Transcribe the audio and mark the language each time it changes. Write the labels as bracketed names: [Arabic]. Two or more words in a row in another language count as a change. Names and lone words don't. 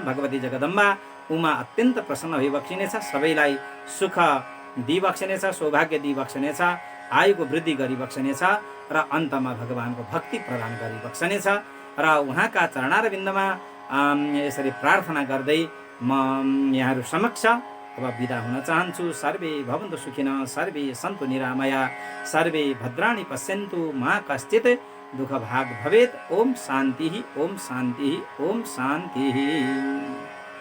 [Nepali] भगवती जगदम्बा उमा अत्यन्त प्रसन्न भइबक्सिनेछ, सबैलाई सुख दिइबक्सिनेछ, सौभाग्य दिइबक्सिनेछ, आयुको वृद्धि गरिबक्सिनेछ र अन्तमा भगवानको भक्ति प्रदान गरिबक्सिनेछ र उहाँका चरणारविन्दमा यसरी प्रार्थना गर्दै म यहाँहरू समक्ष अब बिदा हुन चाहन्छु। [Sanskrit] सर्वे भवन्तु सुखिनः, सर्वे सन्तु निरामया, सर्वे भद्राणि पश्यन्तु, मा कश्चित् दुःखभाग् भवेत्। ओम शान्तिः, ओम शान्तिः, ओम शान्तिः।